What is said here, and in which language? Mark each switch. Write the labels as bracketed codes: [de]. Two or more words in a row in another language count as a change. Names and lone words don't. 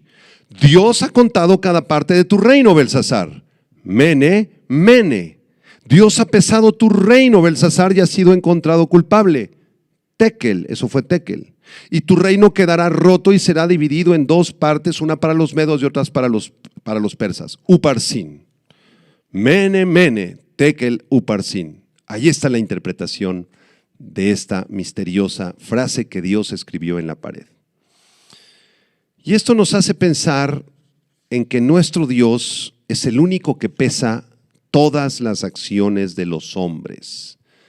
[es] Dios ha contado cada parte de tu reino, Belsasar. [arc] Mene, mene. [es] Dios ha pesado tu reino, Belsasar, y ha sido encontrado culpable. Tekel, eso fue tekel. Y tu reino quedará roto y será dividido en dos partes, una para los medos y otras para los persas. Uparsin. [arc] Mene, mene, tekel, uparsin. [es] Ahí está la interpretación de esta misteriosa frase que Dios escribió en la pared. Y esto nos hace pensar en que nuestro Dios es el único que pesa todas las acciones de los hombres.